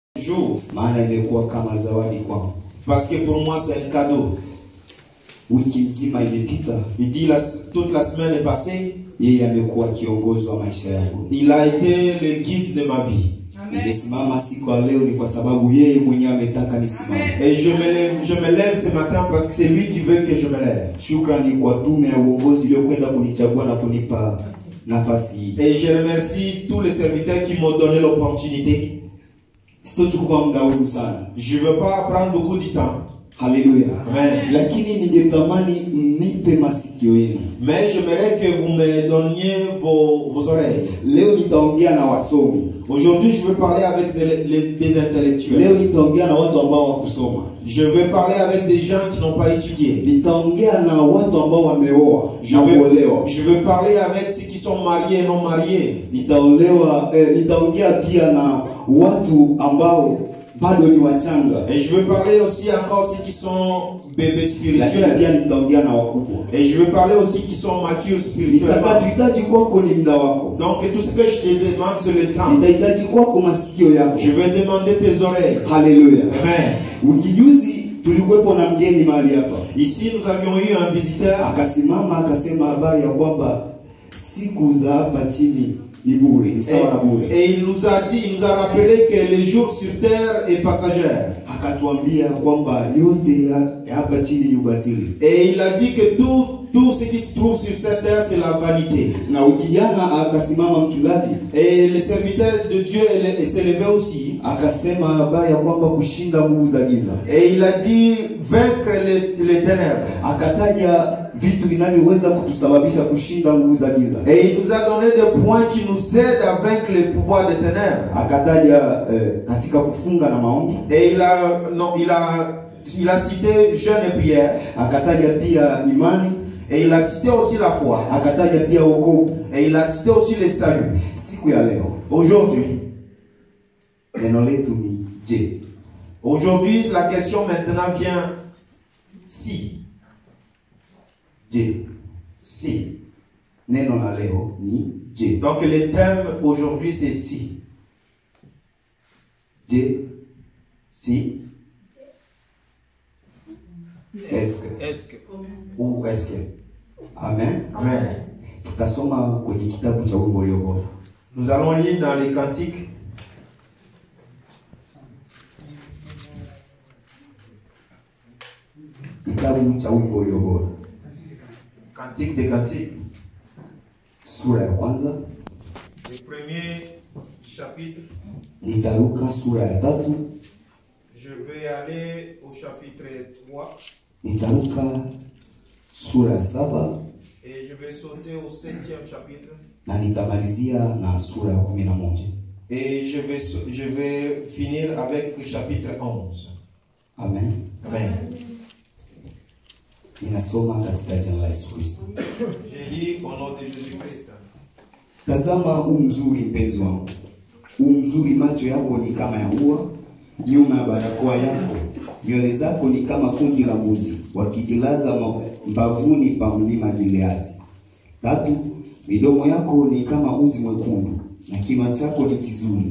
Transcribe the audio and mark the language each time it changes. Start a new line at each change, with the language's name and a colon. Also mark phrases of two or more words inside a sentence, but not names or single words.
French: jour.
Swahili: Maana imekuwa kama zawadi kwangu.
French: Parce que pour moi c'est un cadeau.
Swahili: Wiki mzima imepita.
French: Il dit toute la semaine est passée.
Swahili: Yeye amekuwa kiongozi wa maisha yangu.
French: Il a été le guide de ma vie.
Swahili: Nimesimama siku ya leo ni kwa sababu yeye mwenyewe ametaka nisimame.
French: Et je me lève ce matin parce que c'est lui qui veut que je me lève.
Swahili: Shukrani kwa tume ya uongozi iliyokwenda kunichagua na kunipa nafasi hii.
French: Et je remercie tous les serviteurs qui m'ont donné l'opportunité.
Swahili: Sitochukua muda wangu sana.
French: Je veux pas prendre beaucoup de temps.
Swahili: Haleluya. Amen. Lakini ningetamani mnipe masikio yenu.
French: Mais j'aimerais que vous me donniez vos oreilles.
Swahili: Leo nitaongea na wasomi.
French: Aujourd'hui, je veux parler avec des intellectuels.
Swahili: Leo nitaongea na watu ambao wakusoma.
French: Je veux parler avec des gens qui n'ont pas étudié.
Swahili: Nitaongea na watu ambao wameoa.
French: Je veux parler avec ceux qui sont mariés et non mariés.
Swahili: Nitaongea pia na watu ambao bado ni wachanga.
French: Et je veux parler aussi encore ceux qui sont bébés spirituels. Et je veux parler aussi qui sont matures spirituellement. Donc tout ce que je te demande c'est le temps. Je vais demander tes oreilles. Alléluia. Amen. Ici nous avions eu un visiteur.
Swahili: Akasimama akasema habari ya kwamba siku za hapa chini ni bure, ni sawa na bure.
French: Et il nous a rappelé que les jours sur terre est passagère.
Swahili: Akatuambia kwamba yote hapa chini ni ubatili.
French: Et il a dit que tout ce qui se trouve sur cette terre c'est la vanité.
Swahili: Na ukijana akasimama mchungaji.
French: Et le serviteur de Dieu s'est levé aussi.
Swahili: Akasema habari ya kwamba kushinda nguvu za giza.
French: Et il a dit vaincre les ténèbres.
Swahili: Akataja vitu vinavyoweza kutusababisha kushinda nguvu za giza.
French: Et il nous a donné des points qui nous aident à vaincre les pouvoirs des ténèbres.
Swahili: Akataja katika kufunga na maombi.
French: Et il a cité jeûne et prière.
Swahili: Akataja pia imani.
French: Et il a cité aussi la foi.
Swahili: Akataja pia wokovu.
French: Et il a cité aussi le salut.
Swahili: Siku ya leo.
French: Aujourd'hui.
Swahili: Neno letu ni je.
French: Aujourd'hui, la question maintenant vient si.
Swahili: Je.
French: Si.
Swahili: Neno la leo ni je.
French: Donc le thème aujourd'hui c'est si.
Swahili: Je.
French: Si. Est-ce que. Ou est-ce que. Amen. Amen.
Swahili: Tutasoma kwenye kitabu cha wimbo ulio bora.
French: Nous allons lire dans les cantiques.
Swahili: Kitabu cha wimbo ulio bora.
French: Cantique des cantiques.
Swahili: Sura ya kwanza.
French: Le premier chapitre.
Swahili: Nitaruka sura ya tatu.
French: Je vais aller au chapitre 3.
Swahili: Nitaruka sura ya saba.
French: Et je vais sauter au 7e chapitre.
Swahili: Na nitamalizia na sura ya 11.
French: Et je vais finir avec le chapitre 11. Amen. Amen.
Swahili: Ninasoma katika jina la Yesu Kristo.
French: Je lis au nom de Jésus-Christ.
Swahili: Tazama mzuri mpenzi wangu. Mzuri macho yako ni kama ya ua, nyuma ya barakoa yako. Nywele zako ni kama kundi la mbuzi, wakijilaza mbavuni pa mlima Gileadi. 3, midomo yako ni kama uzi mwekundu, na kinywa chako ni kizuri.